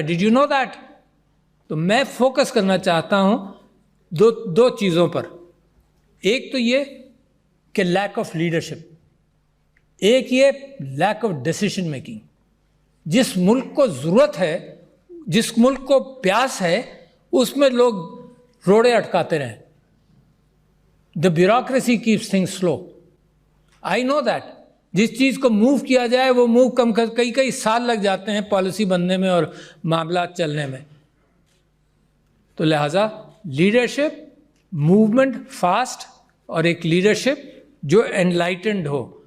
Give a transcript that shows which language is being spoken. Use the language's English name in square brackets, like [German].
[English] Did you know that? [Urdu] تو میں focus کرنا چاہتا ہوں دو چیزوں پر. ایک تو یہ کہ لیک آف لیڈرشپ. ایک یہ لیک آف ڈیسیشن میکنگ. جس ملک کو ضرورت ہے, جس ملک کو پیاس ہے, اس میں لوگ روڑے اٹکاتے رہیں. [English] The bureaucracy keeps things slow. I know that. [Urdu] جس چیز کو موو کیا جائے وہ موو کئی سال لگ جاتے ہیں پالیسی بننے میں اور معاملات چلنے میں. تو لہٰذا لیڈرشپ, موومنٹ فاسٹ, اور ایک لیڈرشپ جو انلائٹنڈ ہو.